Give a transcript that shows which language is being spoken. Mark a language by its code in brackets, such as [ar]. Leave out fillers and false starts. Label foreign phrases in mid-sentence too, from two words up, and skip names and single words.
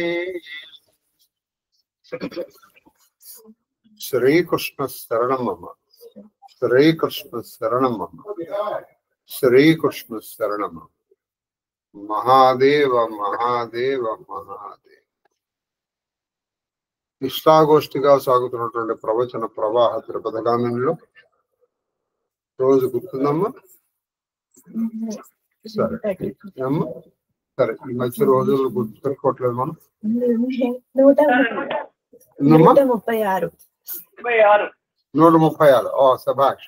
[sa] श्री कृष्ण शरणं मम। श्री कृष्ण शरणं मम। श्री कृष्ण शरणं मम। महादेव महादेव महादेव। [te] ఇష్టాగోష్ఠిగా సాగుతున్నటువంటి ప్రవచన ప్రవాహ త్రిపథగామినిలో రోజు గుర్తుందమ్మా? సరే అమ్మా, సరే ఈ మధ్య రోజులు గుర్తు పెట్టుకోవట్లేదు మనం. 136. ఓ సభాష్.